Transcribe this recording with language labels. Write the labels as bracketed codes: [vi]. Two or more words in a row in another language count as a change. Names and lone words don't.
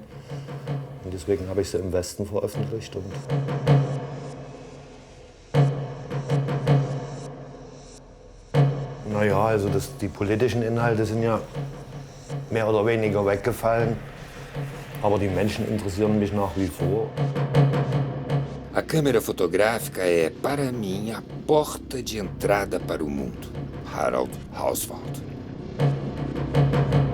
[de] Und deswegen habe ich sie im Westen veröffentlicht. Naja, also die politischen Inhalte sind ja mehr oder weniger weggefallen. Aber die Menschen interessieren mich nach wie vor. [pt] A câmera fotográfica é, para mim, a porta de entrada para o mundo. Harald Hauswald.